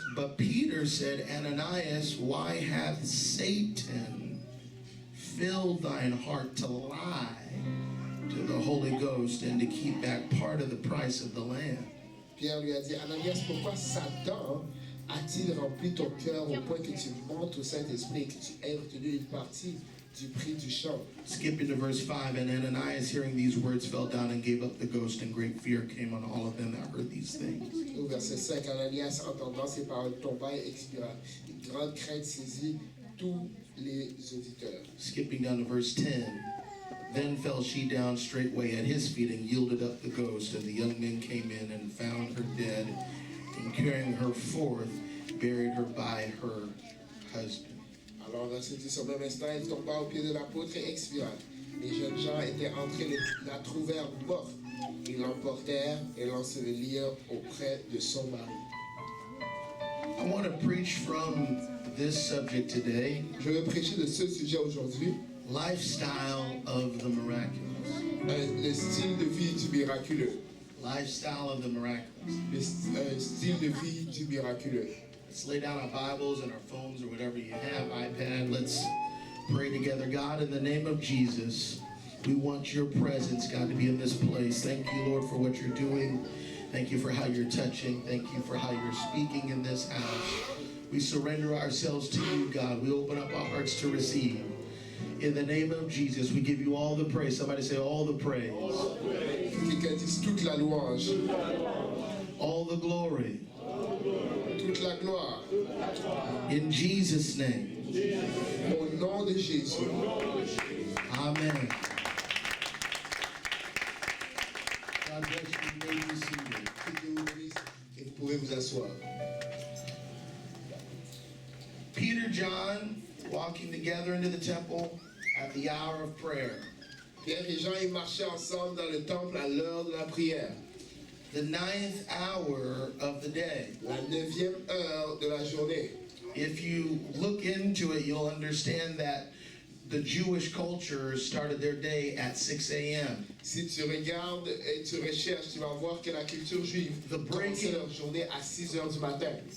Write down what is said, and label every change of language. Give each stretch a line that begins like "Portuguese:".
English: But Peter said, Ananias, why hath Satan filled thine heart to lie to the Holy Ghost and to keep back part of the price of the land?
French: Pierre lui a dit, Ananias, pourquoi Satan a-t-il rempli ton cœur au point que tu montes au Saint-Esprit et que tu aies retenu une partie du prix du champ?
English: Skipping to verse 5, and Ananias, hearing these words, fell down and gave up the ghost, and great fear came on all of them that heard these things.
French: Au verset 5, Ananias, entendant ces paroles, tomba et expira. Une grande crainte saisit tous les auditeurs.
English: Skipping down to verse 10, then fell she down straightway at his feet and yielded up the ghost, and the young men came in and found her dead, and carrying her forth, buried her by her husband.
French: Alors, verset 10, au même instant, elle tomba au pied de l'apôtre et expira. Les jeunes gens étaient entrés, la trouvèrent morte. Ils l'emportèrent et l'ensevelirent auprès de son mari.
English: I want to preach from this subject today,
French: Je vais prêcher de ce sujet aujourd'hui,
English: lifestyle of the miraculous.
French: le style de vie du miraculeux.
English: Lifestyle of the miraculous.
French: Le style de vie du miraculeux.
English: Let's lay down our Bibles and our phones or whatever you have, iPad. Let's pray together. God, in the name of Jesus, we want your presence, God, to be in this place. Thank you, Lord, for what you're doing. Thank you for how you're touching. Thank you for how you're speaking in this house. We surrender ourselves to you, God. We open up our hearts to receive. In the name of Jesus, we give you all the praise. Somebody say all the praise.
French: Quelqu'un dise toute la louange,
English: All the glory.
French: toute la gloire.
English: In Jesus' name.
French: Au nom de Jésus.
English: Amen. God bless you. You may be seated.
French: Que Dieu vous bénisse et vous pouvez vous asseoir.
English: Peter, John, walking together into the temple at the hour of prayer.
French: Pierre et Jean, ils marchaient ensemble dans le temple à l'heure de la prière.
English: The 9th hour of the day.
French: La 9e heure de la journée.
English: If you look into it, you'll understand that the Jewish culture started their day at 6 a.m.
French: Si tu regardes et tu recherches, tu vas voir que la culture juive commençait leur journée à 6 heures du matin.